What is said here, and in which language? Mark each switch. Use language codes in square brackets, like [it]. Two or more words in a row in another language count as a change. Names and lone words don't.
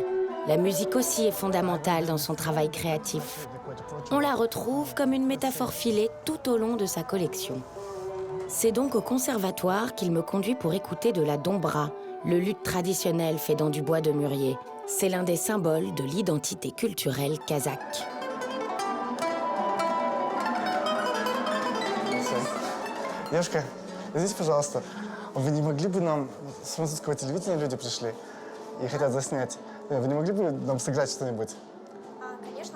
[fr] La musique aussi est fondamentale dans son travail créatif. On la retrouve comme une métaphore filée tout au long de sa collection. C'est donc au conservatoire qu'il me conduit pour écouter de la dombra, le luth traditionnel fait dans du bois de mûrier. C'est l'un des symboles de l'identité culturelle kazakh. [ru] Девушка, извините, пожалуйста, вы не могли бы нам с французского телевидения люди пришли и хотят заснять? Вы не могли бы нам сыграть что-нибудь? Конечно.